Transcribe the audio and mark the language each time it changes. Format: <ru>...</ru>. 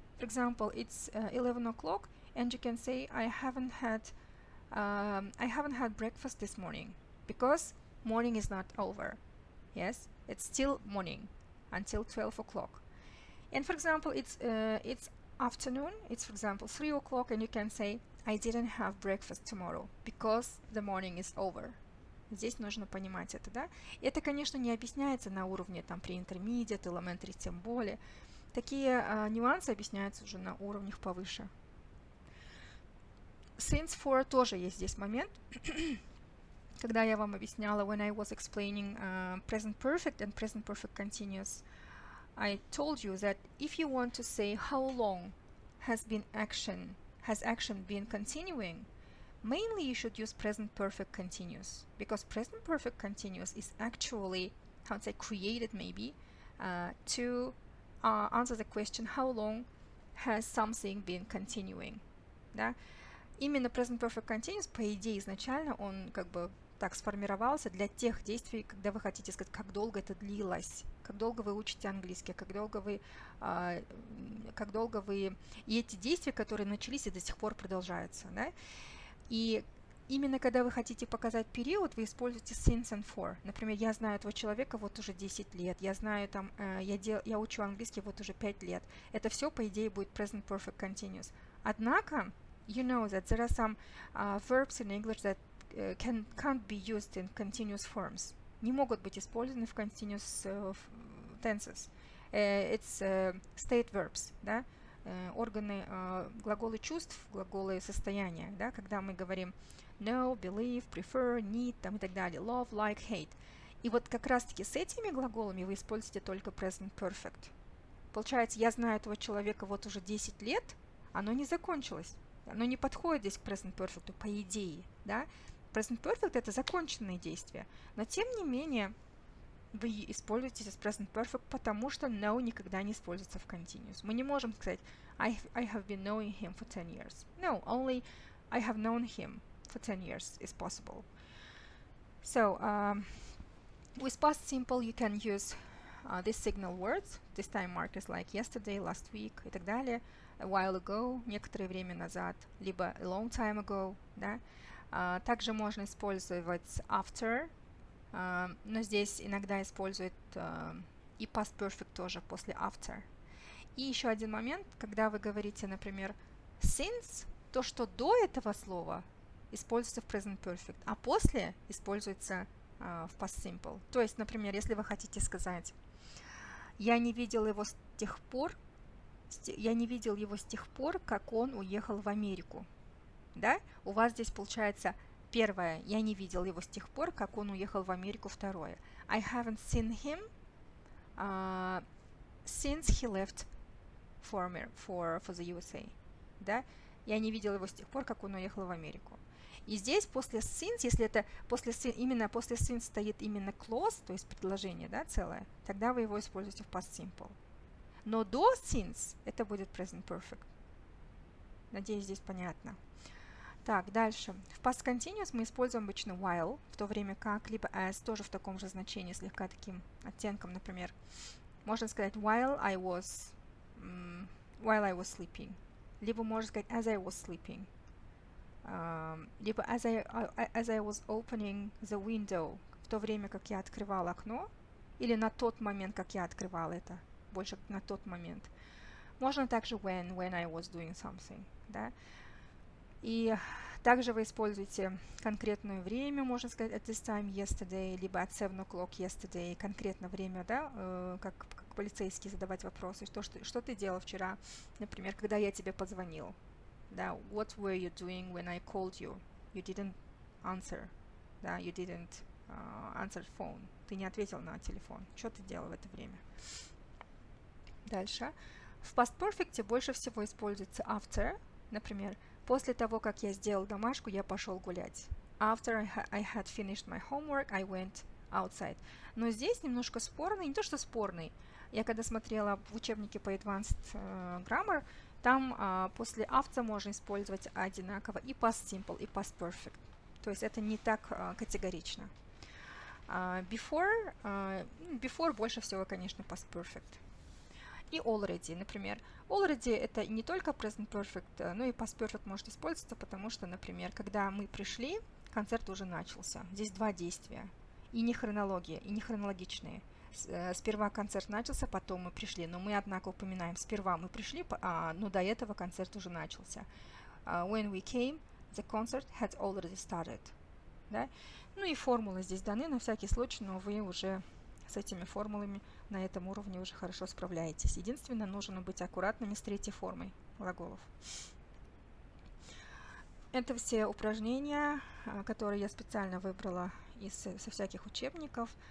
<en>For example, it's 11 o'clock, and you can say I haven't had breakfast this morning, because morning is not over. Yes, it's still morning until 12 o'clock. And for example, it's afternoon, it's for example 3 o'clock, and you can say I didn't have breakfast tomorrow because the morning is over.</en> <ru>Здесь нужно понимать это, да? Это, конечно, не объясняется на уровне там pre-intermediate, elementary, тем более. Такие нюансы объясняются уже на уровнях повыше.</ru> <en>Since for</en> <ru>тоже есть здесь момент, когда я вам объясняла,</ru> <en>when I was explaining present perfect and present perfect continuous, I told you that if you want to say how long has action been continuing, mainly you should use present perfect continuous, because present perfect continuous is actually, created maybe to answer the question how long has something been continuing.</en> <ru>Да? Именно present perfect continuous, по идее, изначально он как бы так сформировался для тех действий, когда вы хотите сказать, как долго это длилось, как долго вы учите английский, как долго вы и эти действия, которые начались и до сих пор продолжаются, да? И именно когда вы хотите показать период, вы используете since and for. Например, я знаю этого человека вот уже 10 лет, я знаю там, я учу английский вот уже 5 лет. Это все, по идее, будет present perfect continuous. Однако,</ru> <en>you know that there are some verbs in English that can't be used in continuous forms.</en> <ru>Не могут быть использованы в continuous tenses.</ru> <en>It's state verbs,</en> <ru>да? Органы, глаголы чувств, глаголы состояния, да? Когда мы говорим know, believe, prefer, need там, и так далее, love, like, hate. И вот как раз-таки с этими глаголами вы используете только present perfect. Получается, я знаю этого человека вот уже 10 лет, оно не закончилось. Оно не подходит здесь к present perfect, по идее, да. Present perfect – это законченные действия, но тем не менее вы используете здесь present perfect, потому что know никогда не используется в continuous. Мы не можем сказать</ru> <en>I have been knowing him for 10 years. No, only I have known him for 10 years is possible. So, with past simple you can use these signal words, these time markers like yesterday, last week</en> <ru>и так далее,</ru> <en>a while ago,</en> <ru>некоторое время назад, либо</ru> <en>a long time ago,</en> <ru>да. Также можно использовать after, но здесь иногда используют и past perfect тоже после after. И еще один момент, когда вы говорите, например, since, то, что до этого слова используется в present perfect, а после используется в past simple. То есть, например, если вы хотите сказать я не видел его с тех пор, как он уехал в Америку. Да? У вас здесь получается первое, я не видел его с тех пор, как он уехал в Америку. Второе,</ru> <en>I haven't seen him since he left for the USA.</en> <ru>Да? Я не видел его с тех пор, как он уехал в Америку. И здесь после since, если это именно после since стоит именно clause, то есть предложение, да, целое, тогда вы его используете в past simple. Но до since это будет present perfect. Надеюсь, здесь понятно. Так, дальше. В past continuous мы используем обычно while, в то время как либо as, тоже в таком же значении, слегка таким оттенком, например. Можно сказать</ru> <en>while I was sleeping.</en> <ru>Либо можно сказать</ru> <en>as I was sleeping.</en> <ru>Либо</ru> <en>as I was opening the window,</en> <ru>в то время как я открывал окно, или на тот момент, как я открывал это, больше на тот момент. Можно также</ru> <en>when I was doing something,</en> <ru>да. И также вы используете конкретное время, можно сказать</ru> <en>at this time yesterday,</en> <ru>либо</ru> <en>at 7 o'clock yesterday,</en> <ru>конкретное время, да, как полицейский задавать вопросы, что ты делал вчера, например, когда я тебе позвонил. Да,</ru> <en>what were you doing when I called you? You didn't answer.</en> <ru>Да,</ru> <en>you didn't answer phone.</en> <ru>Ты не ответил на телефон. Что ты делал в это время? Дальше. В past perfect больше всего используется after. Например, после того, как я сделал домашку, я пошел гулять.</ru> <en>After I had finished my homework, I went outside.</en> <ru>Но здесь немножко спорный, не то что спорный. Я когда смотрела в учебнике по Advanced Grammar, там после after можно использовать одинаково и past simple, и past perfect. То есть это не так категорично. Before больше всего, конечно, past perfect. И already, например. Already это не только present perfect, но и past perfect может использоваться, потому что, например, когда мы пришли, концерт уже начался. Здесь два действия. И не хронология, и не хронологичные. Сперва концерт начался, потом мы пришли. Но мы, однако, упоминаем, сперва мы пришли, но до этого концерт уже начался.</ru> <en>When we came, the concert had already started.</en> <ru>Да? Ну и формулы здесь даны на всякий случай, но вы уже с этими формулами на этом уровне уже хорошо справляетесь. Единственное, нужно быть аккуратными с третьей формой глаголов. Это все упражнения, которые я специально выбрала со всяких учебников.</ru>